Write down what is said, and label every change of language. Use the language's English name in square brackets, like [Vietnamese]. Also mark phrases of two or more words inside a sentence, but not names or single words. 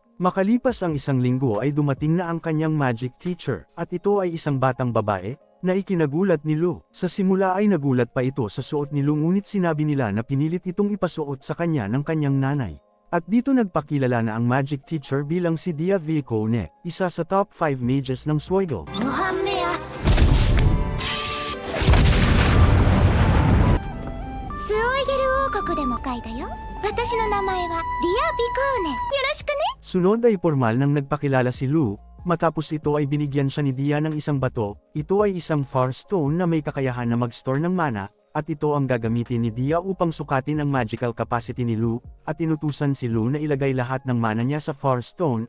[Filipino] Makalipas ang 1 linggo ay dumating na ang kanyang [English] magic teacher, [Filipino] at ito ay isang batang babae, na ikinagulat ni Lu. Sa simula ay nagulat pa ito sa suot ni Lu, ngunit sinabi nila na pinilit itong ipasuot sa kanya ng kanyang nanay. At dito nagpakilala na ang [English] magic teacher [Filipino] bilang si Dia Vicone, isa sa [English] top 5 mages [Filipino] ng Swiggle. [Japanese] 5 班目やスオイゲル王国でも書いたよ。私の名前はディア・ビコーネ。よろしくね。 [Filipino] Sunod ay formal nang nagpakilala si Lu. Matapos ito ay binigyan siya ni Dia ng isang bato. Ito ay isang Far Stone na may kakayahan na mag-store ng mana, at ito ang gagamitin ni Dia upang sukatin ang [English] magical capacity [Filipino] ni Lu, at inutusan si Lu na ilagay lahat ng mana niya sa Far Stone.